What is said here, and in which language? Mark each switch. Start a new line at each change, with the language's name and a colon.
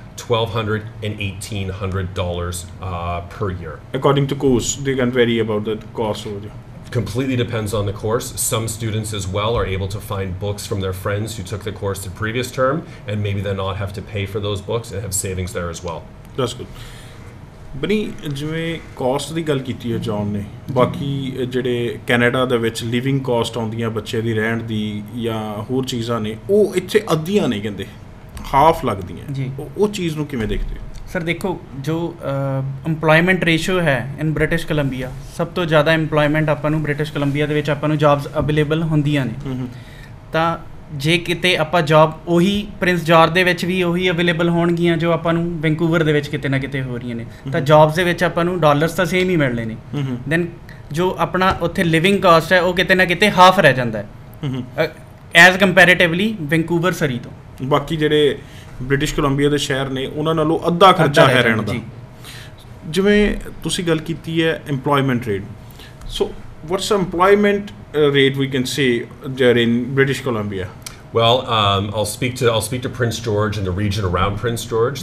English: $1,200 and $1,800 per year. According to course, they can vary about the cost over there. Completely depends on the course. Some students as well are able to find books from their friends who took the course the previous term, and maybe then not have to pay for those books and have savings there as well. That's good.
Punjabi: ਬਣੀ ਜਿਵੇਂ caste ਦੀ ਗੱਲ ਕੀਤੀ ਹੈ John ਨੇ, ਬਾਕੀ ਜਿਹੜੇ Canada ਦੇ ਵਿੱਚ ਲਿਵਿੰਗ ਕਾਸਟ ਆਉਂਦੀਆਂ ਬੱਚੇ ਦੀ ਰਹਿਣ ਦੀ ਜਾਂ ਹੋਰ ਚੀਜ਼ਾਂ ਨੇ, ਉਹ ਇੱਥੇ ਅੱਧੀਆਂ ਨਹੀਂ ਕਹਿੰਦੇ, ਹਾਫ ਲੱਗਦੀਆਂ ਜੀ। ਉਹ ਚੀਜ਼ ਨੂੰ ਕਿਵੇਂ ਦੇਖਦੇ ਹੋ? ਸਰ ਦੇਖੋ, ਜੋ ਇੰਪਲੋਇਮੈਂਟ ਰੇਸ਼ੋ ਹੈ ਇਨ ਬ੍ਰਿਟਿਸ਼ ਕੋਲੰਬੀਆ, ਸਭ ਤੋਂ ਜ਼ਿਆਦਾ ਇੰਪਲੋਇਮੈਂਟ ਆਪਾਂ ਨੂੰ ਬ੍ਰਿਟਿਸ਼ ਕੋਲੰਬੀਆ ਦੇ ਵਿੱਚ ਆਪਾਂ ਨੂੰ ਜੌਬਸ ਅਵੇਲੇਬਲ ਹੁੰਦੀਆਂ ਨੇ। ਤਾਂ ਜੇ ਕਿਤੇ ਆਪਾਂ ਜੌਬ ਉਹੀ ਪ੍ਰਿੰਸ ਜਾਰਜ ਦੇ ਵਿੱਚ ਵੀ ਉਹੀ ਅਵੇਲੇਬਲ ਹੋਣਗੀਆਂ ਜੋ ਆਪਾਂ ਨੂੰ ਵੈਂਕੂਵਰ ਦੇ ਵਿੱਚ ਕਿਤੇ ਨਾ ਕਿਤੇ ਹੋ ਰਹੀਆਂ ਨੇ, ਤਾਂ ਜੌਬਸ ਦੇ ਵਿੱਚ ਆਪਾਂ ਨੂੰ ਡਾਲਰਸ ਤਾਂ ਸੇਮ ਹੀ ਮਿਲਣੇ ਨੇ। ਦੈਨ ਜੋ ਆਪਣਾ ਉੱਥੇ ਲਿਵਿੰਗ ਕਾਸਟ ਹੈ ਉਹ ਕਿਤੇ ਨਾ ਕਿਤੇ ਹਾਫ ਰਹਿ ਜਾਂਦਾ ਹੈ
English: as comparatively
Punjabi: ਵੈਂਕੂਵਰ ਸਰੀ ਤੋਂ। ਬਾਕੀ ਜਿਹੜੇ ਬ੍ਰਿਟਿਸ਼ ਕੋਲੰਬੀਆ ਦੇ ਸ਼ਹਿਰ ਨੇ ਉਹਨਾਂ ਨਾਲੋਂ ਅੱਧਾ ਖਰਚਾ ਹੈ ਰਹਿਣ ਦਾ। ਜਿਵੇਂ ਤੁਸੀਂ ਗੱਲ ਕੀਤੀ ਹੈ
English: employment rate, so what's the employment rate we can say there in British Columbia? Well, I'll speak to Prince George and the region around Prince George.